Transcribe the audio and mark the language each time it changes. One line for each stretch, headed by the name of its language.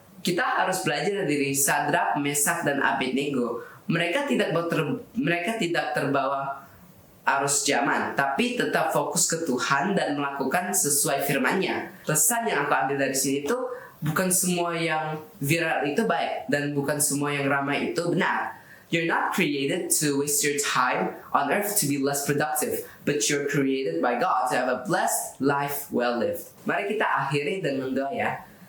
Indonesian: kita harus belajar dari Sadrak, Mesak, dan Abednego. Mereka tidak terbawa arus zaman, tapi tetap fokus ke Tuhan dan melakukan sesuai firman-Nya. Pesan yang aku ambil dari sini itu bukan semua yang viral itu baik dan bukan semua yang ramai itu benar.
English: You're not created to waste your time on earth to be less productive, but you're created by God to have a blessed life well lived.
Indonesian: Mari kita akhiri dan mendoa ya.